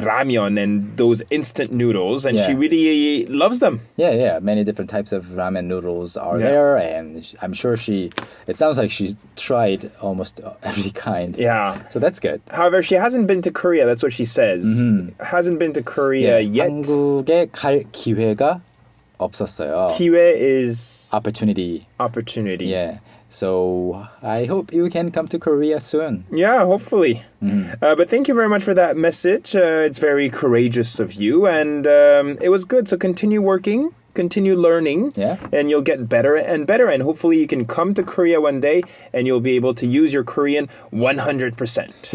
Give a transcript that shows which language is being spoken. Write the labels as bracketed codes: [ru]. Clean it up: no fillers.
[en] Ramyeon and those instant noodles. And she Yeah. really loves them. Yeah. Many different types of ramen noodles are there, and I'm sure it sounds like she tried almost every kind. Yeah. So that's good. However, she hasn't been to Korea. That's what she says. Hasn't been to Korea yet. [ko] 한국에 갈 기회가 없었어요. [en] Kiwe is Opportunity. opportunity. Yeah. So I hope you can come to Korea soon. Yeah, hopefully. But thank you very much for that message. It's very courageous of you, and it was good. So continue working, continue learning, Yeah. and you'll get better and better. And hopefully, you can come to Korea one day, and you'll be able to use your Korean 100%.